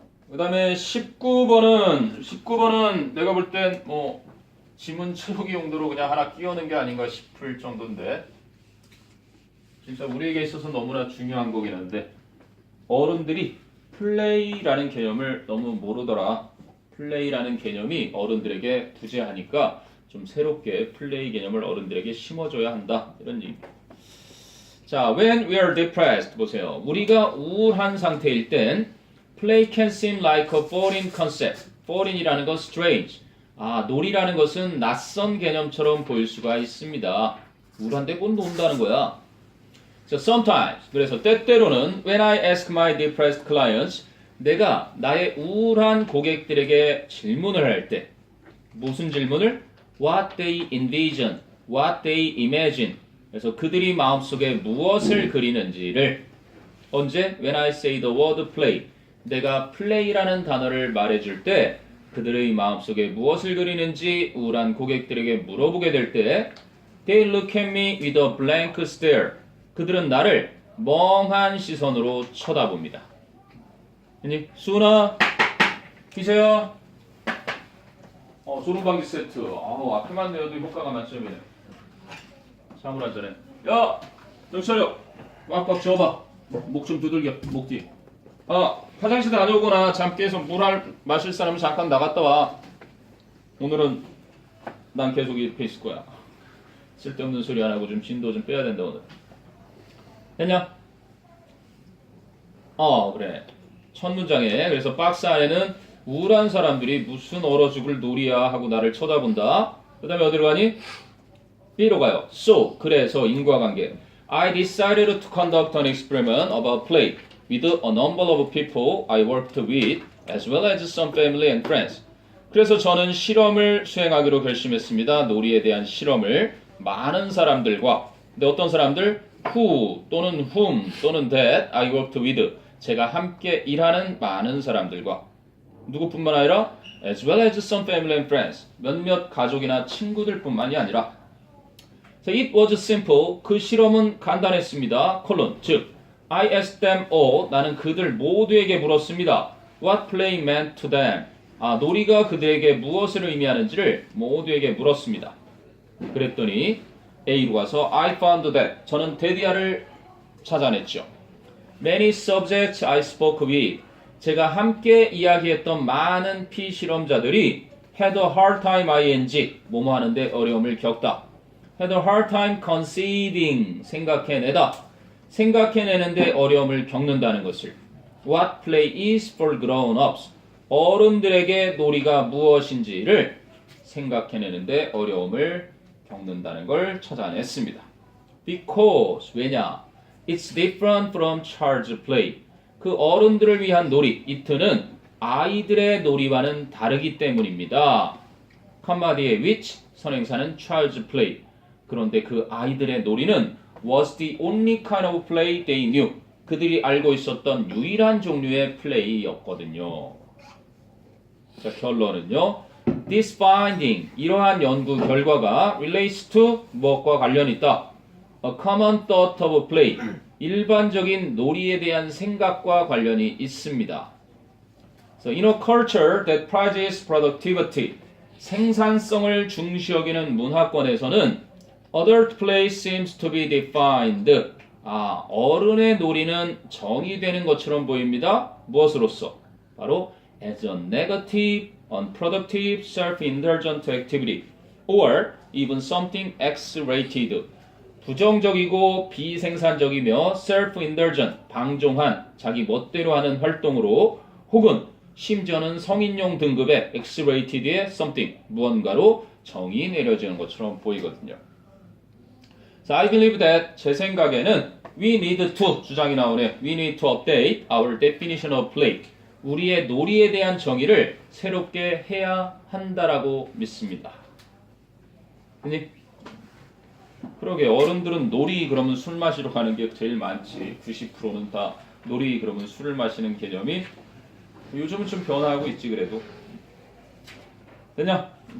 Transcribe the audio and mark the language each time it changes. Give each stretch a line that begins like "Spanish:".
Korean: 그 다음에 19번은 내가 볼 땐 뭐 지문 채우기 용도로 그냥 하나 끼워넣은 게 아닌가 싶을 정도인데 진짜 우리에게 있어서 너무나 중요한 거긴 한데 어른들이 플레이라는 개념을 너무 모르더라. 플레이라는 개념이 어른들에게 부재하니까 좀 새롭게 플레이 개념을 어른들에게 심어줘야 한다. 이런 얘기입니다.
English: 자, when we are depressed
Korean: 보세요. 우리가 우울한 상태일 땐
English: play can seem like a foreign concept.
Korean: foreign이라는 건 strange. 놀이라는 것은 낯선 개념처럼 보일 수가 있습니다. 우울한데 뭘 논다는 거야.
English: So sometimes,
Korean: 그래서 때때로는
English: when I ask my depressed clients,
Korean: 내가 나의 우울한 고객들에게 질문을 할 때 무슨 질문을?
English: What they envision, what they imagine,
Korean: 그래서 그들이 마음속에 무엇을 그리는지를 언제?
English: When I say the word play.
Korean: 내가 play라는 단어를 말해줄 때 그들의 마음속에 무엇을 그리는지 우울한 고객들에게 물어보게 될 때
English: They look at me with a blank stare.
Korean: 그들은 나를 멍한 시선으로 쳐다봅니다. 아니, 수은아, 기세야. 소름방지 세트. 앞에만 내어도 효과가 만점이네. 사물 한잔해. 야, 정신 차려. 꽉꽉 쥐어봐. 목 좀 두들겨. 목 뒤. 화장실 다녀오거나 잠 깨서 마실 사람은 잠깐 나갔다 와. 오늘은 난 계속 이렇게 있을 거야. 쓸데없는 소리 안 하고 좀 진도 좀 빼야 된다 오늘. 됐냐? 그래. 첫 문장에 그래서 박스 안에는 우울한 사람들이 무슨 얼어 죽을 놀이야 하고 나를 쳐다본다. 그 다음에 어디로 가니? B로 가요. So, 그래서 인과관계.
English: I decided to conduct an experiment about play with a number of people I worked with as well as some family and friends.
Korean: 그래서 저는 실험을 수행하기로 결심했습니다. 놀이에 대한 실험을 많은 사람들과 근데 어떤 사람들?
English: Who 또는 whom 또는 that I worked with
Korean: 제가 함께 일하는 많은 사람들과 누구뿐만 아니라
English: as well as some family and friends
Korean: 몇몇 가족이나 친구들뿐만이 아니라
English: It was simple.
Korean: 그 실험은 간단했습니다.
English: 즉 I asked them all.
Korean: 나는 그들 모두에게 물었습니다.
English: What play meant to them.
Korean: 놀이가 그들에게 무엇을 의미하는지를 모두에게 물었습니다. 그랬더니 A로 가서
English: I found that.
Korean: 저는 데디아를 찾아냈죠.
English: Many subjects I spoke with.
Korean: 제가 함께 이야기했던 많은 피실험자들이
English: had a hard time ing.
Korean: 뭐뭐 하는데 어려움을 겪다.
English: had a hard time conceiving.
Korean: 생각해내다. 생각해내는데 어려움을 겪는다는 것을.
English: What play is for grown-ups.
Korean: 어른들에게 놀이가 무엇인지를 생각해내는데 어려움을 겪는다는 걸 찾아냈습니다. Because, 왜냐?
English: It's different from child's play.
Korean: 그 어른들을 위한 놀이, it는 아이들의 놀이와는 다르기 때문입니다. 컴마 뒤에 which, 선행사는 child's play. 그런데 그 아이들의 놀이는
English: was the only kind of play they knew.
Korean: 그들이 알고 있었던 유일한 종류의 플레이였거든요. 자, 결론은요.
English: This finding,
Korean: 이러한 연구 결과가
English: relates to
Korean: 무엇과 관련이 있다.
English: A common thought of play,
Korean: 일반적인 놀이에 대한 생각과 관련이 있습니다.
English: So, in a culture that prizes productivity,
Korean: 생산성을 중시 여기는 문화권에서는
English: adult play seems to be defined.
Korean: 어른의 놀이는 정의되는 것처럼 보입니다. 무엇으로써?
English: 바로 as a negative, unproductive, self-indulgent activity or even something X-rated.
Korean: 부정적이고 비생산적이며 self-indulgent, 방종한, 자기 멋대로 하는 활동으로 혹은 심지어는 성인용 등급의 X-rated의 something, 무언가로 정의 내려지는 것처럼 보이거든요.
English: So I believe that
Korean: 제 생각에는
English: we need to
Korean: 주장이 나오네.
English: We need to update our definition of play.
Korean: 우리의 놀이에 대한 정의를 새롭게 해야 한다라고 믿습니다. 아니, 그러게 어른들은 놀이 그러면 술 마시러 가는 게 제일 많지. 90%는 다 놀이 그러면 술을 마시는 개념이 요즘은 좀 변화하고 있지 그래도. 됐냐?